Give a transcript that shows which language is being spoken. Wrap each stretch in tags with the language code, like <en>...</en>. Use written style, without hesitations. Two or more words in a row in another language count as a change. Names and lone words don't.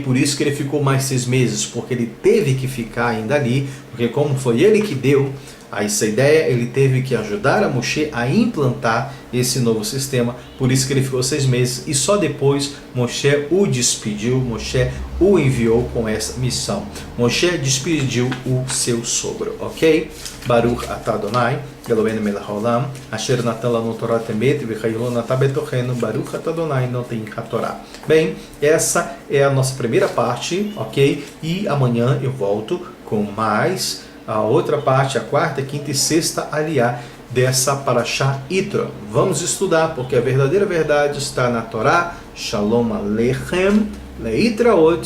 <pt>Por isso que ele ficou mais 6 meses, porque ele teve que ficar ainda ali, porque como foi ele que deu essa ideia, ele teve que ajudar a Moshe a implantar esse novo sistema, por isso que ele ficou 6 meses e só depois Moshe o despediu, Moshe o enviou com essa missão. Moshe despediu o seu sogro, ok?</pt> <he>ברוך אתה אדוני, אלוהינו מלך העולם, אשר נתן לנו תורה טמת וחיילו נתן בתוכנו, ברוך אתה אדוני נותן התורה.</he> <pt>Bem, essa é a nossa primeira parte, ok? E amanhã eu volto com mais a outra parte, a quarta, quinta e sexta aliá dessa Parashá Yitro. Vamos estudar, porque a verdadeira verdade está na Torá.</pt> <he>שלום עליכם, להתראות.</he>